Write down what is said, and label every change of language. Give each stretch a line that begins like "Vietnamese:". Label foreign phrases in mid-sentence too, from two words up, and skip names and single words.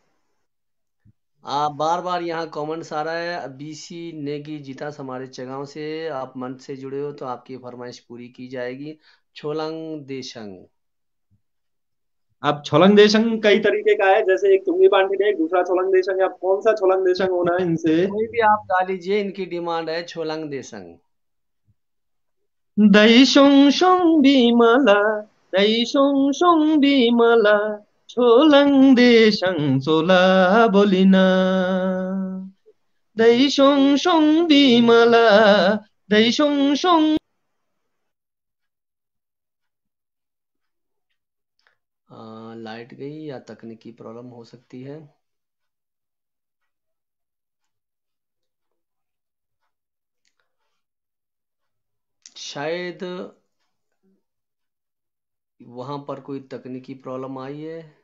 Hindi: आप बार बार यहाँ कमेंट्स आ रहा है, बीसी नेगी जीता हमारे चगांव से, आप मंच से जुड़े हो तो आपकी फरमाइश पूरी की जाएगी। छोलंग देशंग। अब छोलंग देशंग कई तरीके का है, जैसे एक चुंगी पांडी है, एक दूसरा छोलंग देशंग है। अब कौन सा छोलंग देशंग होना है इनसे। कोई भी आप गा लीजिए, इनकी डिमांड है छोलंग देशंग।
Kangri: दई सोंग सोंग बिमला, दई सोंग सोंग बिमला, छोलंग देशंग चोला बोलिना। दई सोंग सोंग बिमला, दई सोंग सोंग।
Hindi: लाइट गई या तकनीकी प्रॉब्लम हो सकती है। शायद वहां पर कोई तकनीकी प्रॉब्लम आई है।